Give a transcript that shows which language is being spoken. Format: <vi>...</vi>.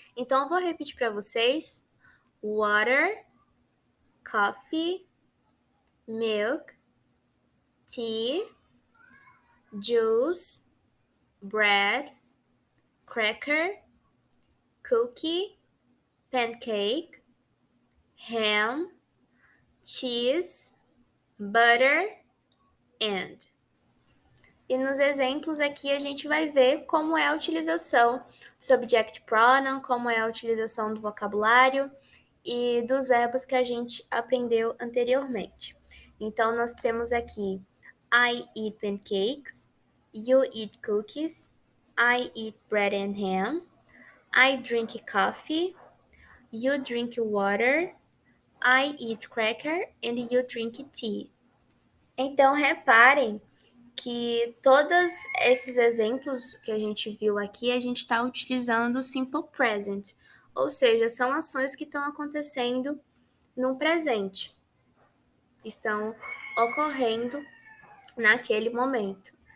<pt>Então, eu vou repetir para vocês:</pt> <en>water, coffee, milk, tea, juice, bread, cracker, cookie, pancake, ham, cheese, butter, and.</en> <pt>E nos exemplos aqui a gente vai ver como é a utilização do subject pronoun, como é a utilização do vocabulário e dos verbos que a gente aprendeu anteriormente. Então, nós temos aqui</pt> <en>I eat pancakes, you eat cookies, I eat bread and ham, I drink coffee, you drink water, I eat cracker and you drink tea.</en> <pt>Então, reparem que todos esses exemplos que a gente viu aqui, a gente está utilizando o simple present, ou seja, são ações que estão acontecendo no presente, estão ocorrendo naquele momento.</pt>